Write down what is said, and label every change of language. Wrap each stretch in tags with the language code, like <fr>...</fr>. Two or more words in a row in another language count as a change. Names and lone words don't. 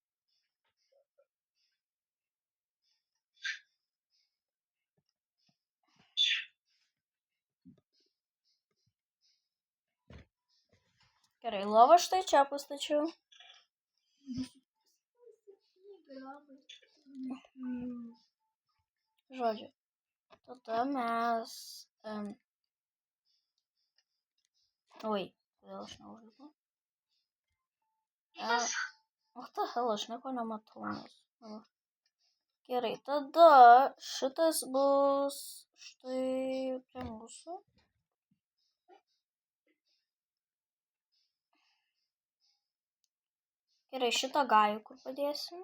<lt>Gerai, lovą štai čia pastačiau. Žodžiu. Tada mes... Oi, kodėl aš neužlipu?</lt> <en>What the hell,</en> <lt>aš nieko nematau. Gerai, tada šitas bus štai prie mūsų. Gerai, šitą gajų kur padėsim.</lt>